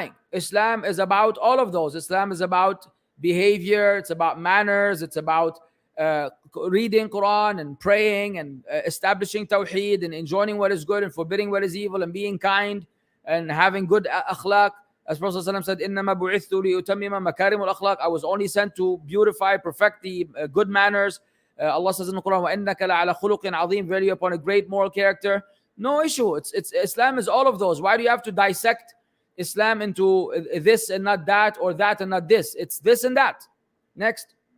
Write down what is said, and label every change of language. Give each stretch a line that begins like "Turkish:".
English: Islam is about all of those. Islam is about behavior, it's about manners, it's about reading Quran and praying and establishing Tawheed and enjoining what is good and forbidding what is evil and being kind and having good akhlaq. As Prophet ﷺ said,
Arabic: إِنَّمَا بُعِثْتُ لِأُتَمِّمَ مَكَارِمُ الْأَخْلَاق.
English: I was only sent to beautify, perfect the good manners. Allah says in the Quran,
Arabic: وَإِنَّكَ لَعَلَى خُلُقٍ عَظِيمٍ.
English: Very upon a great moral character. No issue. It's Islam is all of those. Why do you have to dissect Islam into this and not that, or that and not this? It's this and that. Next.